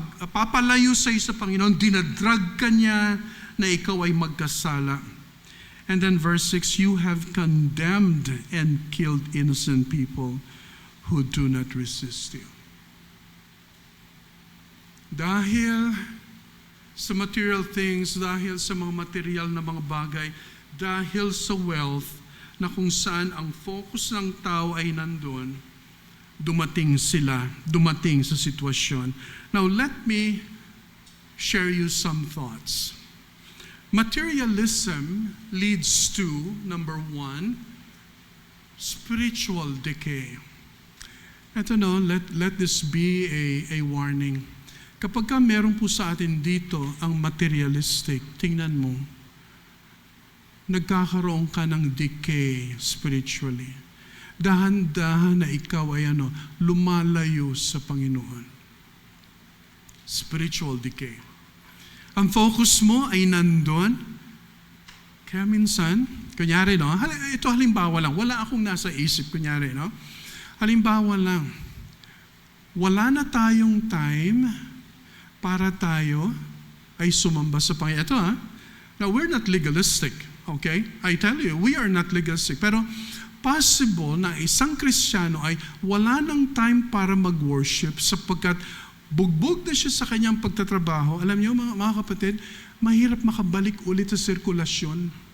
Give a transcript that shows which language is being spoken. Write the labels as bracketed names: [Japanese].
[Filipino] papalayo sa iyo sa Panginoon, dinadrag ka niya na ikaw ay magkasala. [English] And then verse 6, you have condemned and killed innocent people who do not resist you. [Filipino] Dahil sa material things, dahil sa mga material na mga bagay, dahil sa wealth na kung saan ang focus ng tao ay nandun, dumating sa sitwasyon. [English] Now let me share you some thoughts. Materialism leads to, number 1, spiritual decay. Ito let this be a warning. [Filipino] Kapag ka meron po sa atin dito ang materialistic, tingnan mo, nagkakaroon ka ng decay spiritually. Dahan-dahan na ikaw ay lumalayo sa Panginoon. [English] Spiritual decay. [Filipino] Ang focus mo ay nandun. Kaya minsan, kunyari, ito halimbawa lang, wala akong nasa isip, kunyari, halimbawa lang, wala na tayong time para tayo ay sumamba sa Panginoon. [English] Ito now we're not legalistic, okay? I tell you, we are not legalistic. [Filipino] Pero possible na isang Kristiyano ay wala ng time para mag-worship sapagkat bugbog na siya sa kanyang pagtatrabaho. Alam niyo mga kapatid, mahirap makabalik ulit sa sirkulasyon.